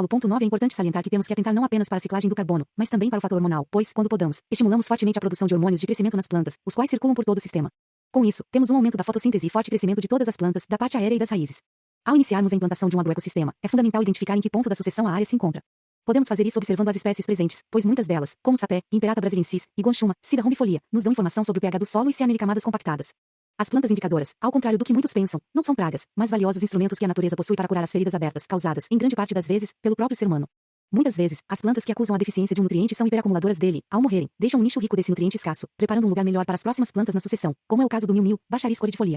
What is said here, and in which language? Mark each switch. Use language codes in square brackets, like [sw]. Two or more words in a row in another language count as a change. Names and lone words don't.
[pt] 9 É importante salientar que temos que atentar não apenas para a ciclagem do carbono, mas também para o fator hormonal, pois, quando podamos, estimulamos fortemente a produção de hormônios de crescimento nas plantas, os quais circulam por todo o sistema. Com isso, temos um aumento da fotossíntese e forte crescimento de todas as plantas, da parte aérea e das raízes. Ao iniciarmos a implantação de um agroecossistema, é fundamental identificar em que ponto da sucessão a área se encontra. Podemos fazer isso observando as espécies presentes, pois muitas delas, como sapé, Imperata brasiliensis, iguanchuma, Sida rombifolia, nos dão informação sobre o pH do solo e se há nele camadas compactadas. As plantas indicadoras, ao contrário do que muitos pensam, não são pragas, mas valiosos instrumentos que a natureza possui para curar as feridas abertas, causadas, em grande parte das vezes, pelo próprio ser humano. Muitas vezes, as plantas que acusam a deficiência de um nutriente são hiperacumuladoras dele, ao morrerem, deixam um nicho rico desse nutriente escasso, preparando um lugar melhor para as próximas plantas na sucessão, como é o caso do milho, Baccharis cordifolia.